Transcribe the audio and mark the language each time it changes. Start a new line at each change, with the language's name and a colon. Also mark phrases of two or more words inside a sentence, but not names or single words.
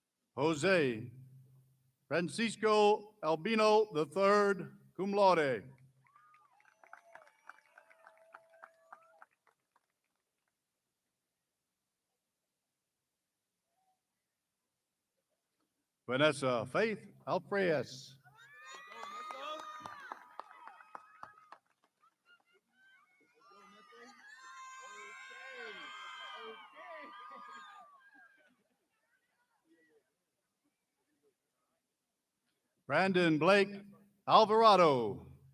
English: Jose Francisco Albino III,
Latin: cum laude.
English: Vanessa Faith Alfreyes. Brandon Blake Alvarado.